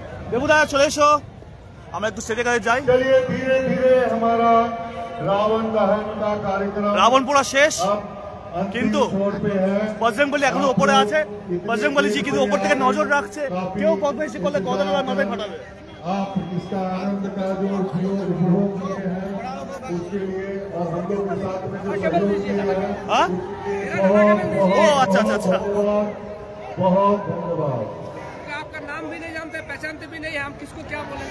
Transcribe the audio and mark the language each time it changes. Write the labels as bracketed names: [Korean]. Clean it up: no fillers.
[Bangla] দেবুদা চলে এসো, আমরা একটু স্টেজের কাছে যাই। [Hindi] चलिए धीरे धीरे हमारा रावण दहन का कार्यक्रम, [Bangla] রাবণ পোড়া শেষ, কিন্তু বজরংবলী এখনো উপরে আছে। বজরংবলী জি কিন্তু উপর থেকে নজর রাখছে, কেউ বদমাইশি করলে গদা মাথায় ফাটাবে। [Hindi] आप इसका आनंद का जो उपभोग किए हैं उसके लिए और हम लोग के साथ में जो सहयोग किया है, हाँ ओ अच्छा अच्छा अच्छा, बहुत धन्यवाद। आपका नाम भी नहीं जानते, पहचानते भी नहीं, हम किसको क्या बोले।